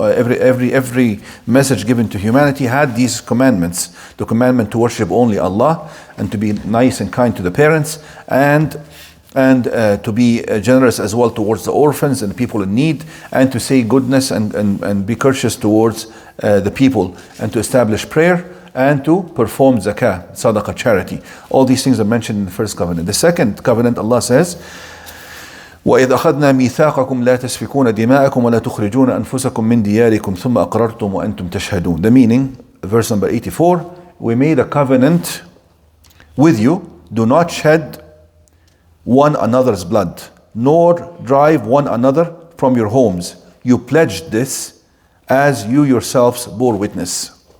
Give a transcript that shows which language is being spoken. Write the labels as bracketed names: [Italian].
[English] Every message given to humanity had these commandments: the commandment to worship only Allah, and to be nice and kind to the parents, and to be generous as well towards the orphans and people in need, and to say goodness and be courteous towards the people, and to establish prayer, and to perform zakah, sadaqah, charity. All these things are mentioned in the first covenant. The second covenant, Allah says, [Arabic] وَإِذْ أَخَذْنَا مِيثَاقَكُمْ لَا تَسْفِكُونَ دِمَاءَكُمْ وَلَا تُخْرِجُونَ أَنفُسَكُمْ مِنْ دِيَارِكُمْ ثُمَّ أَقْرَرْتُمْ وَأَنْتُمْ تَشْهَدُونَ. [English] The meaning, verse number 84, we made a covenant with you, do not shed one another's blood, nor drive one another from your homes. You pledged this as you yourselves bore witness.